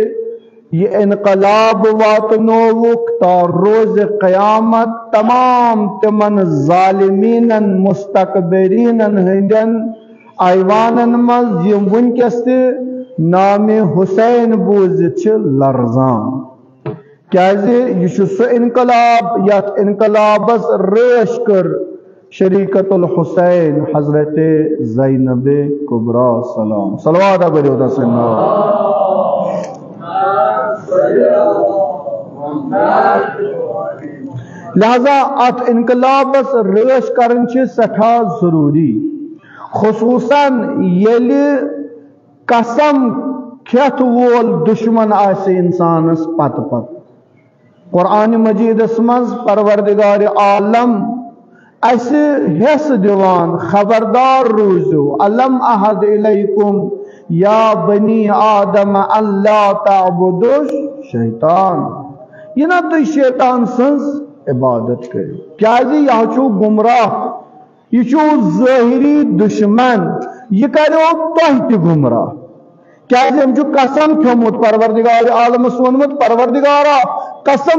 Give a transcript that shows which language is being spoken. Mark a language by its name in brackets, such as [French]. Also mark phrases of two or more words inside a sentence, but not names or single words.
[Kashmiri] یہ انقلاب واتنووُکھ تا روز قیامت تمام تمن ظالمین مستقبرین ہندین ایوانن منٛز یم ونکس تہ نام حسین بوزِتھ چھ لرزان کیازِ یہ چھ سُہ انقلاب یتھ انقلابس رٲچھ کٔر شریکت الحسین حضرت زینب کبریٰ سلام صلوات پٔرِو تس لہذا ات انقلابس رٲچھ کرن چھ سٹھاہ ضروری خصوصاً ییٚلہِ قسم کھیتھ وول دشمن آسہِ انسانس پتہٕ پتہٕ قرآن مجیدس منٛز پروردگار عالم اسہِ حصہٕ دِوان خبردار روٗزِو [Arabic] الم احد الیکم یا بنی آدم اللہ تعبدوا شیطان [Kashmiri] یہ نہ تُہۍ شیطان سٕنٛز عبادت کٔرِو کیازِ یہ چھُ گمراہ یہ چھُ ظٲہری دشمن یہ کریو تۄہہِ تہِ گمراہ کیازِ أمۍ چھُ قسم کھیوٚمُت پروردگار عالمس ووٚنمُت پروردگارا قسم